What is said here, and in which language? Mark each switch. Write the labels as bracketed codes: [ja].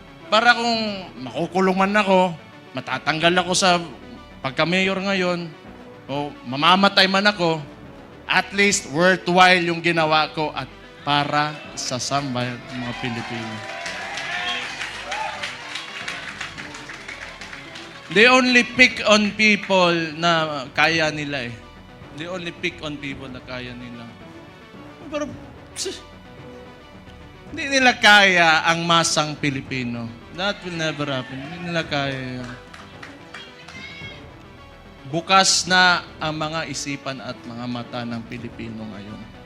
[tl] Para kung makukulong man ako, matatanggal ako sa pagka-mayor ngayon, o mamamatay man ako, at least worthwhile yung ginawa ko at para sa sambayan ng mga Pilipino. [en] They only pick on people [tl] na kaya nila eh. [en] They only pick on people [tl] na kaya nila. Pero, hindi nila kaya ang masang Pilipino. [en] That will never happen. [tl] Hindi nila kaya yun. Bukas na ang mga isipan at mga mata ng Pilipino ngayon.